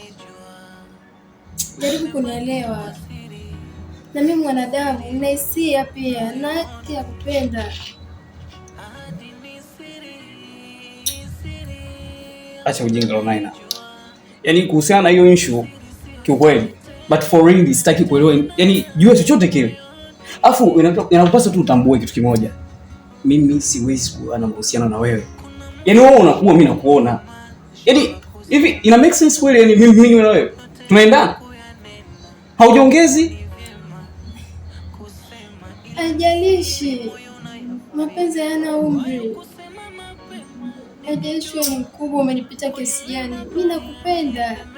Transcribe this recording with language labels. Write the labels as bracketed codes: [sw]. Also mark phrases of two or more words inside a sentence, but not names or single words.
[sw] Jaribu kunielewa. Na mimi mwanadamu, nina hisia pia, na haki ya kupenda. Acha ujinga unaina. Yaani kuhusiana na hiyo issue kiukweli, [en] but for real [sw] sitaki kuelewa. Yaani jua chochote kile. Afu inakupasa tu utambue kitu kimoja. Mimi siwezi kuwa na mahusiano na wewe. Yaani wewe unakuwa mimi nakuona. Yaani hivi ina [en] make sense [sw] kweli? Yaani mimi na wewe tunaendana? Haujiongezi? Haijalishi. Mapenzi hayana umri. Haijalishi wewe ni mkubwa umenipita kiasi gani. Mimi nakupenda.